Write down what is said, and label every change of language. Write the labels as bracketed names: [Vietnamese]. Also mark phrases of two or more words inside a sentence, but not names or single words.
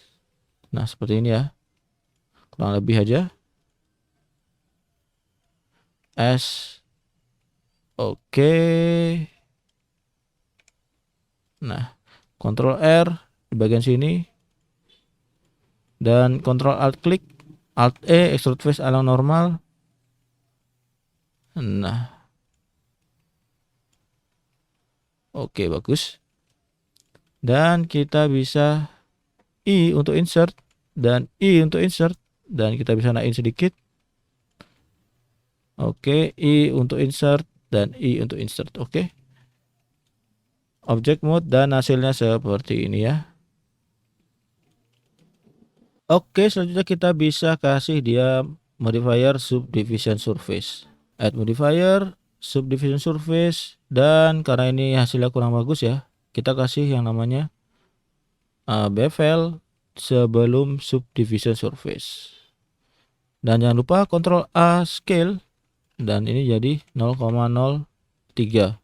[Indonesian] Nah, seperti ini ya. Kurang lebih aja. S. Oke. Nah, Ctrl R di bagian sini. Dan Ctrl Alt klik, [English] Alt E, extrude face along normal. [Indonesian] Nah. Oke, bagus. Dan kita bisa I untuk insert dan I untuk insert, dan kita bisa naikin sedikit. Oke, I untuk insert dan I untuk insert. Oke. [English] Object mode [Indonesian] dan hasilnya seperti ini ya. Oke, selanjutnya kita bisa kasih dia [English] modifier subdivision surface. Add modifier subdivision surface, [Indonesian] dan karena ini hasilnya kurang bagus ya, kita kasih yang namanya bevel sebelum [English] subdivision surface. [Indonesian] Dan jangan lupa Ctrl A scale, dan ini jadi 0,03.